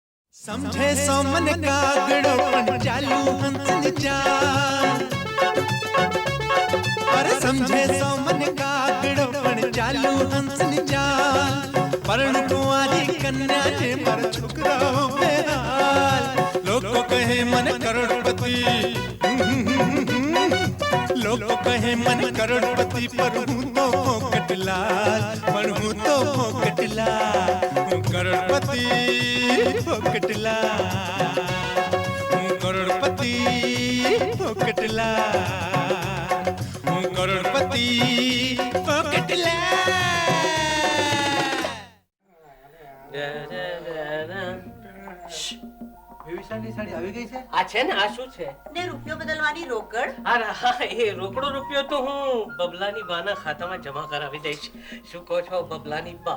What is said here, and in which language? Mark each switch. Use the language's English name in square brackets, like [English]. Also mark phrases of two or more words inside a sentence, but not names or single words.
[Gujarati] સમજે સો મન કાગડો પણ ચાલુ હંસ ચાલ અરે સમજે સો મન કાગડો પણ ચાલુ હંસ ચાલ પણ કુંવારી કન્યા જે મર છોકરાઓ બેહાલ લોગ કહે મન કરોડપતિ લોગ કહે મન કરોડપતિ પર હું તો ફોકટલાલ પર હું તો ફોકટલાલ હું કરોડપતિ ફોકટલાલ હું કરોડપતિ ફોકટલાલ હું કરોડપતિ ફોકટલાલ વિશાળની સાડી આવી ગઈ છે આ છે ને આ શું છે ને રૂપિયો બદલવાની રોકડ અરે હા એ રોકડો રૂપિયો તો હું બબલાની બાના ખાતામાં જમા કરાવી દઈશ શું કહો છો બબલાની બા